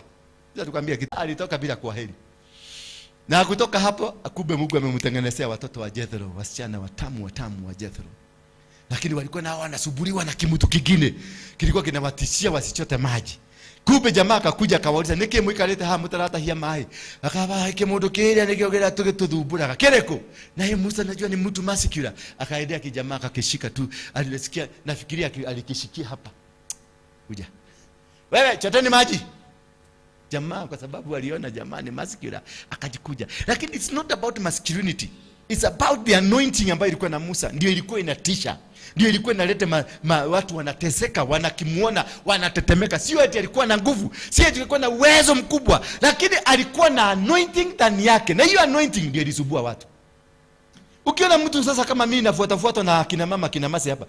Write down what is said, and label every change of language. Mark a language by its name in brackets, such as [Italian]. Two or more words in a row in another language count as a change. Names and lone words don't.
[Swahili] Sasa tukwambia kitu. Alitoka bila kwaheri. Na kutoka hapo akube Mungu amemtengenezea watoto wa Jethro, wasichana watamu wa Jethro. Lakini walikuwa nao wanasuburiwa na kimutu kingine. Kilikuwa kinawatishia wasichote maji. Kumbe jamaa akakuja akawauliza [Kikuyu] niki mwikarete ha mutarata hia mai. Akaba kimundu kiria nikiogera tugituthumbura kereko. [Swahili] Na yeye Musa najua ni mtu masikira. Akaendea kijamaa akakishika tu. Alisikia nafikiria alikishikia hapa. Kuja. Wewe choteni maji. Jamaa kwa sababu aliona jamaa ni masikira akajikuja. [English] Lakini it's not about masculinity. It's about the anointing [Swahili] ambayo ilikuwa na Musa. Ndio ilikuwa inatisha. Ndio ilikuwa inaleta watu wanateseka, wanakimuona, wanatetemeka. Sio eti alikuwa na nguvu, sio eti alikuwa na uwezo mkubwa, lakini alikuwa na anointing ndani yake. Na hiyo anointing ndio ilisubua watu. Ukiona mtu sasa kama mimi nafuata na kina mama kina masi hapa.